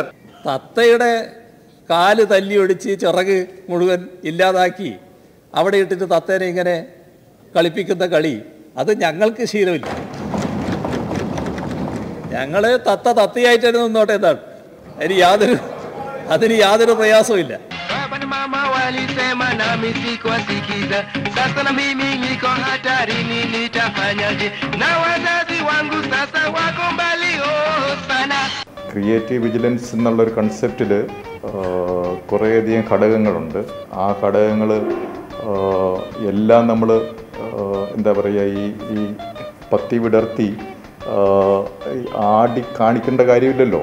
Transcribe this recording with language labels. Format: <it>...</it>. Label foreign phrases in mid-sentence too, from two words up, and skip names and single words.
<ml>തത്തയുടെ കാല് തല്ലി ഒടിച്ച് ചിറക് മുഴുവൻ ഇല്ലാതാക്കി അവിടെ ഇട്ടിട്ട് തത്തേനെ ഇങ്ങനെ കളിപ്പിക്കുന്ന കളി അത് ഞങ്ങൾക്ക് ശീലമില്ല. ഞങ്ങൾ തത്തയായിട്ട് തന്നെ നിന്നോട്ടെ എന്നാണ്. അതിന് യാതൊരു പ്രയാസവും ഇല്ല.</ml> <sw>alisema nami sikuwasikiza. Sasa na mimi niko hatarini, nitafanyaje? Na wazazi wangu sasa wako mbali sana.</sw> <en>creative vigilance</en> <ml>എന്നുള്ളൊരു കൺസെപ്റ്റിൽ കുറേയധികം ഘടകങ്ങളുണ്ട്. ആ ഘടകങ്ങൾ എല്ലാം നമ്മൾ എന്താ പറയുക, ഈ പത്തി വിടർത്തി ആടി കാണിക്കേണ്ട കാര്യമില്ലല്ലോ.</ml>